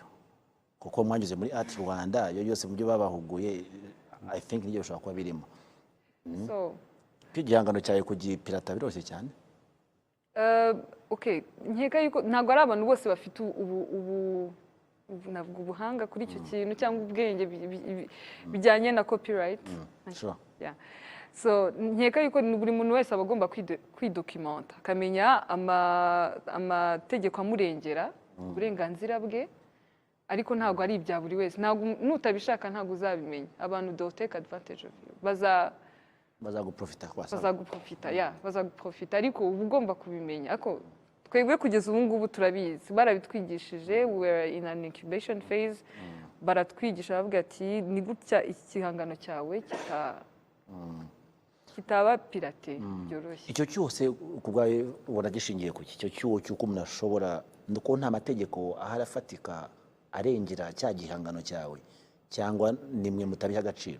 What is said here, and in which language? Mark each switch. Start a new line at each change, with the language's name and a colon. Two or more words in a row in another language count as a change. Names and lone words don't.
Kinyarwanda: Kuko mwanyuze muri Art Rwanda, yo yose mu byo babahuguye
English: I think
Kinyarwanda: nibyo bishobora kuba birimo. Igihangano cyawe kugipirata biroroshye cyane? Okay, nkeka yuko ntabwo ari abantu bose bafite ubuhanga kuri icyo kintu cyangwa ubwenge bijyanye na copyright.
English: Sure. Yeah.
Kinyarwanda: So nkeka yuko buri muntu wese aba agomba kwidokimenta, akamenya amategeko amurengera uburenganzira bwe, ariko ntabwo ari ibya buri wese. Nutabishaka ntabwo uzabimenya.
English: Abantu don't take advantage of you.
Kinyarwanda: Bazaguprofita, ariko uba ugomba kubimenya. Ariko twebwe kugeza ubu ngubu turabizi, barabitwigishije,
English: we are in an incubation phase.
Kinyarwanda: Baratwigisha bavuga ati ni gutya igihangano cyawe kitaba pirate byoroshye. Icyo cyose kubwaye ubona gishingiye ku icyo cyuho cy'uko umuntu ashobora, nuko nta mategeko ahari afatika arengera cya gihangano cyawe, cyangwa nimwe mutabiha agaciro?